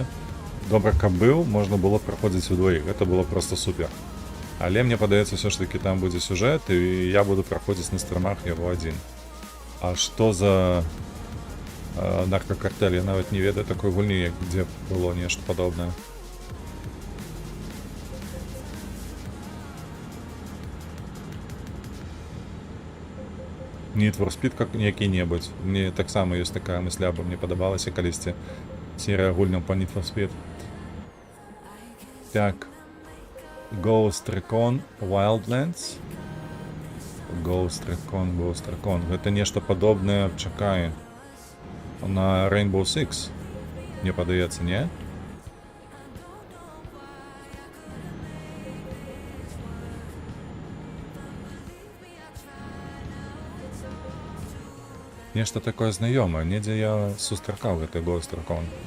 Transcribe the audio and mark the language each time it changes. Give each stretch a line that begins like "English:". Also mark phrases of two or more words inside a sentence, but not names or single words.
Belarusian: Добра, каб быў, можна было праходзіць удвоіх, гэта было проста супер. Але мне падаецца, ўсё ж такі там будзе сюжэт, і я буду праходзіць на стрымах яго адзін. А што за наркакартэль? Я нават не ведаю такой гульні, дзе было нешта падобнае. Need for Speed как які-небудзь. Мне таксама ёсць такая мысля, бо мне падабалася калісьці серыя гульняў па Need for Speed. Так. Ghost Recon Wildlands. Ghost Recon. Гэта нешта падобнае, чакай, на Rainbow Six. Мне падаецца, не? Нешта такое знаёмае, недзе я сустракаў гэты Ghost Recon.